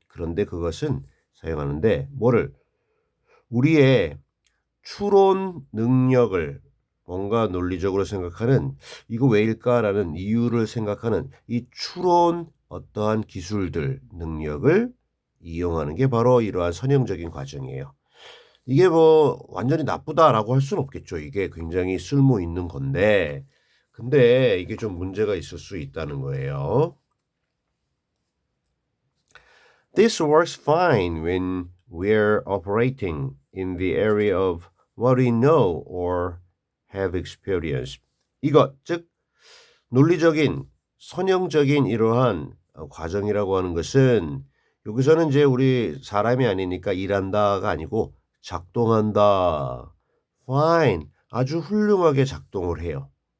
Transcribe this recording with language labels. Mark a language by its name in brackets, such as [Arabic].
[Korean] 그런데 그것은 사용하는데 뭐를 우리의 추론 능력을 뭔가 논리적으로 생각하는 이거 왜일까라는 이유를 생각하는 이 추론 어떠한 기술들 능력을 이용하는 게 바로 이러한 선형적인 과정이에요. 이게 뭐 완전히 나쁘다라고 할 수는 없겠죠. 이게 굉장히 쓸모 있는 건데 근데 이게 좀 문제가 있을 수 있다는 거예요. [English] This works fine when we're operating in the area of what we know or have experienced. [Korean] 이것, 즉 논리적인 선형적인 이러한 과정이라고 하는 것은 여기서는 이제 우리 사람이 아니니까 일한다가 아니고 작동한다. [English] Fine. [Korean] 아주 훌륭하게 작동을 해요.